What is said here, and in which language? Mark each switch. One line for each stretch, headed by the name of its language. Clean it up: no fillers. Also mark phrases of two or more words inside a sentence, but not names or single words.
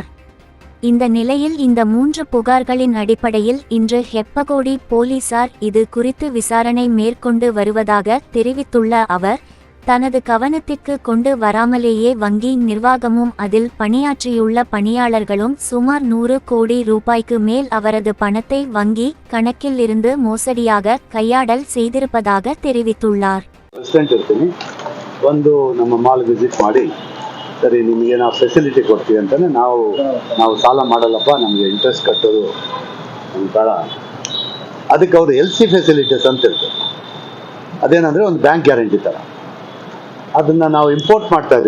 Tamil: இந்த நிலையில் இந்த 3 புகார்களின் அடிப்படையில் இன்று ஹெப்பகோடி போலீசார் இது குறித்து விசாரணை மேற்கொண்டு வருவதாக தெரிவித்துள்ள அவர், தனது கவனத்திற்கு கொண்டு வராமலேயே வங்கி நிர்வாகமும் அதில் பணியாற்றியுள்ள பணியாளர்களும் சுமார் 100 கோடி ரூபாய்க்கு மேல் அவரது பணத்தை வங்கி கணக்கில் இருந்து மோசடியாக கையாடல் செய்திருப்பதாக தெரிவித்துள்ளார்.
Kannada: ಒಂದು ನಮ್ಮ
English: mall visit
Kannada: ಮಾಡಿ ಸರಿ ನಿಮಗೆ ನಾವು ಫೆಸಿಲಿಟಿ ಕೊಡ್ತೀವಿ ಅಂತಾನೆ ನಾವು ಸಾಲ ಮಾಡಲ್ಲಪ್ಪ, ನಮಗೆ ಇಂಟ್ರೆಸ್ಟ್ ಕಟ್ಟೋದು ಬೇಡ, ಅದಕ್ಕೆ ಅವರು
English: LC facilities
Kannada: ಅಂತ ಇರ್ತದೆ. ಅದೇನಂದರೆ ಒಂದು
English: bank guarantee
Kannada: ಥರ. ಅದನ್ನು ನಾವು ಇಂಪೋರ್ಟ್ ಮಾಡ್ತಾ ಇದ್ದೀವಿ.